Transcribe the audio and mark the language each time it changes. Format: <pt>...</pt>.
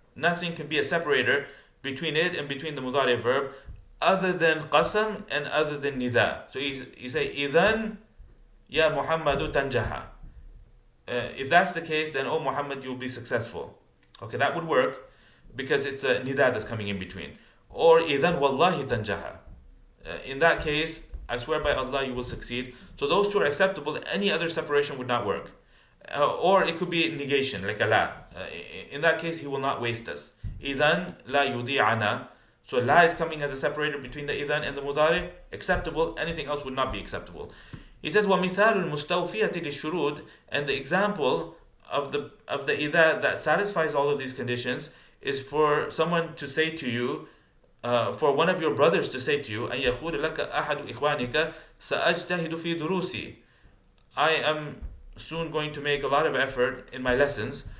<en>Nothing can be a separator between it and between the mudari verb other than qasam and other than nida.</en> <ar>So you say إذن يا محمد تنجح.</ar> <en>If that's the case, then, oh Muhammad, you'll be successful. Okay, that would work because it's a nida that's coming in between.</en> <ar>Or إذن والله تنجح.</ar> <en>In that case, I swear by Allah, you will succeed. So those two are acceptable. Any other separation would not work. Or it could be negation, like Allah. In that case, he will not waste us.</en> <ar>إذن لا يضيعنا.</ar> <en>So la is coming as a separator between the إذن and the mudari. Acceptable. Anything else would not be acceptable. He says,</en> <ar>وَمِثَالُ الْمُسْتَوْفِيَةِ لِلشُّرُوطِ.</ar> <en>And the example of the إذا that satisfies all of these conditions is for someone to say to you, for one of your brothers to say to you,</en> <ar>أَن يَقُولَ لَكَ أَحَدُ إِخْوَانِكَ سَأَجْتَهِدُ فِي دُرُوسِي.</ar> <en>I am soon going to make a lot of effort in my lessons.</en>